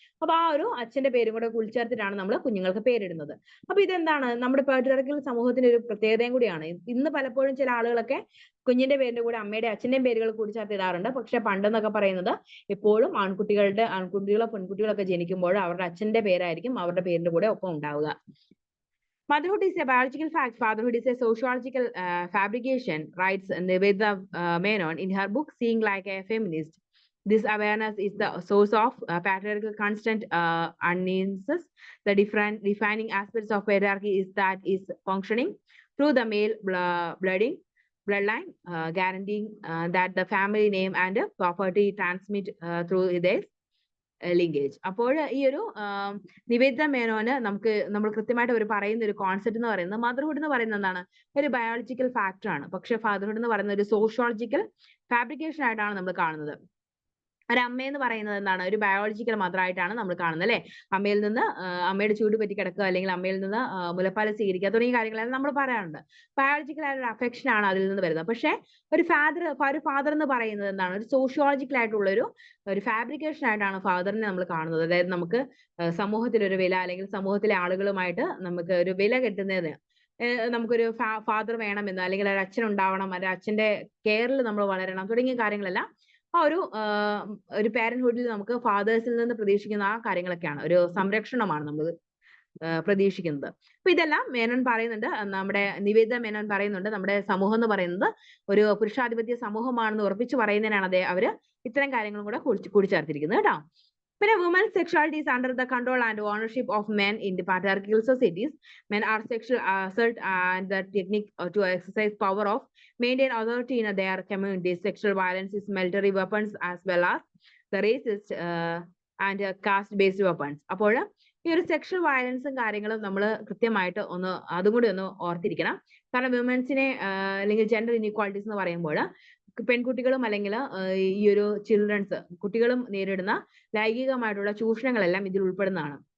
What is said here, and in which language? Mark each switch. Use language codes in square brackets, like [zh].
[ml] അപ്പൊ ആ ഒരു അച്ഛന്റെ പേരും കൂടെ ഉൾച്ചേർത്തിട്ടാണ് നമ്മൾ കുഞ്ഞുങ്ങൾക്ക് പേരിടുന്നത്. അപ്പൊ ഇതെന്താണ്? നമ്മുടെ പാട്രിയാർക്കൽ സമൂഹത്തിന്റെ ഒരു പ്രത്യേകതയും കൂടിയാണ്. ഇന്ന് പലപ്പോഴും ചില ആളുകളൊക്കെ കുഞ്ഞിന്റെ പേരിന്റെ കൂടെ അമ്മയുടെ അച്ഛന്റെയും പേരുകൾ കൂടി ചേർത്തിടാറുണ്ട്. പക്ഷെ പണ്ടെന്നൊക്കെ പറയുന്നത് എപ്പോഴും ആൺകുട്ടികളോ പെൺകുട്ടികളൊക്കെ ജനിക്കുമ്പോൾ അവരുടെ അച്ഛന്റെ പേരായിരിക്കും അവരുടെ പേരിന്റെ കൂടെ ഒപ്പം ഉണ്ടാവുക. [en] Motherhood is a biological fact. Fatherhood is a sociological fabrication, writes Nivedita Menon in her book Seeing Like a Feminist. This awareness is the source of patriarchal constant uneasiness. The different defining aspects of patriarchy is that is functioning through the male bloodline, guaranteeing that the family name and property transmit through their linkage. [ml] അപ്പോൾ ഈ ഒരു നിവേദിത മേനോന് നമ്മൾ കൃത്യമായിട്ട് അവർ പറയുന്ന ഒരു concept എന്ന് പറയുന്നത്, motherhood എന്ന് പറയുന്നത് എന്താണ്? ഒരു ബയോളജിക്കൽ ഫാക്ടർ ആണ്. പക്ഷെ ഫാദർഹുഡ് എന്ന് പറയുന്ന ഒരു സോഷ്യോളജിക്കൽ ഫാബ്രിക്കേഷൻ ആയിട്ടാണ് നമ്മൾ കാണുന്നത്. ഒരു അമ്മയെന്ന് പറയുന്നത് എന്താണ്? ഒരു ബയോളജിക്കൽ മദർ ആയിട്ടാണ് നമ്മൾ കാണുന്നത്, അല്ലെ? അമ്മയിൽ നിന്ന് അമ്മയുടെ ചൂട് പറ്റി കിടക്കുക, അല്ലെങ്കിൽ അമ്മയിൽ നിന്ന് മുലപ്പാൽ സ്വീകരിക്കുക തുടങ്ങിയ കാര്യങ്ങളെല്ലാം നമ്മൾ പറയാറുണ്ട്. ബയോളജിക്കൽ ആയിട്ടുള്ള അഫെക്ഷൻ ആണ് അതിൽ നിന്ന് വരുന്നത്. പക്ഷെ ഒരു ഫാദർ എന്ന് പറയുന്നത് എന്താണ്? ഒരു സോഷ്യോളജിക്കൽ ആയിട്ടുള്ള ഒരു ഫാബ്രിക്കേഷൻ ആയിട്ടാണ് ഫാദറിനെ നമ്മൾ കാണുന്നത്. അതായത് നമുക്ക് സമൂഹത്തിൽ ഒരു വില, അല്ലെങ്കിൽ സമൂഹത്തിലെ ആളുകളുമായിട്ട് നമുക്ക് ഒരു വില കിട്ടുന്നതിന് നമുക്കൊരു ഫാദർ വേണമെന്ന്, അല്ലെങ്കിൽ ഒരു അച്ഛൻ ഉണ്ടാവണം, അല്ലെങ്കിൽ അച്ഛന്റെ കെയറിൽ നമ്മൾ വളരണം തുടങ്ങിയ കാര്യങ്ങളെല്ലാം ആ ഒരു പാരന്റ്ഹുഡിൽ നമുക്ക് ഫാദേഴ്സിൽ നിന്ന് പ്രതീക്ഷിക്കുന്ന ആ കാര്യങ്ങളൊക്കെയാണ്. ഒരു സംരക്ഷണമാണ് നമ്മൾ പ്രതീക്ഷിക്കുന്നത്. അപ്പൊ ഇതെല്ലാം മേനോൻ പറയുന്നുണ്ട്, നമ്മുടെ നിവേദിത മേനോൻ പറയുന്നുണ്ട്. നമ്മുടെ സമൂഹം എന്ന് പറയുന്നത് ഒരു പുരുഷാധിപത്യ സമൂഹമാണെന്ന് ഉറപ്പിച്ച് പറയുന്നതിനാണ് അവര് ഇത്തരം കാര്യങ്ങളും കൂടെ കൂടിച്ചേർത്തിരിക്കുന്നത്, കേട്ടോ. പിന്നെ [en] women's sexuality is under the control and ownership of men in the patriarchal societies. Men are sexual assault and the technique to exercise power of maintain authority in their communities. Sexual violence is military weapons as well as the racist and caste based weapons. [ml] അപ്പോൾ ഈ ഒരു sexual വയലൻസും കാര്യങ്ങളും നമ്മൾ കൃത്യമായിട്ട് അതും കൂടി ഒന്ന് ഓർത്തിരിക്കണം. കാരണം വിമൻസിനെ അല്ലെങ്കിൽ ജെൻഡർ ഇൻഇക്വാളിറ്റീസ് എന്ന് പറയുമ്പോൾ പെൺകുട്ടികളും അല്ലെങ്കിൽ ഈ ഒരു കുട്ടികളും നേരിടുന്ന ലൈംഗികമായിട്ടുള്ള ചൂഷണങ്ങളെല്ലാം ഇതിൽ ഉൾപ്പെടുന്നതാണ്.